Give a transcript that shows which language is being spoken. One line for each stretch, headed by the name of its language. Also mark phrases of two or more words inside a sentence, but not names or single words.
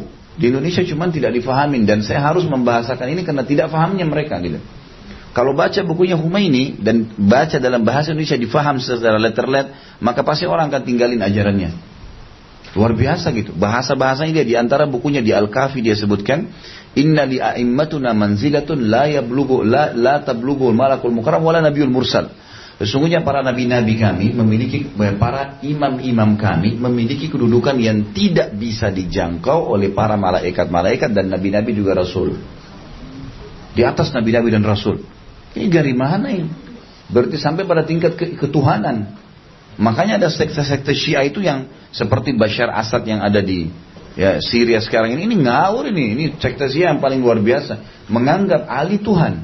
Indonesian: Di Indonesia cuma tidak difahamin, dan saya harus membahasakan ini karena tidak fahamnya mereka gitu. Kalau baca bukunya Khomeini dan baca dalam bahasa Indonesia difaham secara letter-let, maka pasti orang akan tinggalin ajarannya. Luar biasa gitu. Bahasa-bahasanya dia di antara bukunya di Al-Kafi dia sebutkan,
Arabic: إن لأئمتنا منزلة لا يبلغه لا تبلغه ملك مقرب ولا نبي مرسل.
Indonesian: Sesungguhnya para nabi-nabi kami memiliki, para imam-imam kami memiliki kedudukan yang tidak bisa dijangkau oleh para malaikat-malaikat dan nabi-nabi juga rasul. Di atas nabi-nabi dan rasul. Ini dari mana ini? Berarti sampai pada tingkat ketuhanan. Makanya ada sekte-sekte Syiah itu yang seperti Bashar Assad yang ada di Syria sekarang ini ngawur ini sekte Syiah yang paling luar biasa, menganggap Ali Tuhan.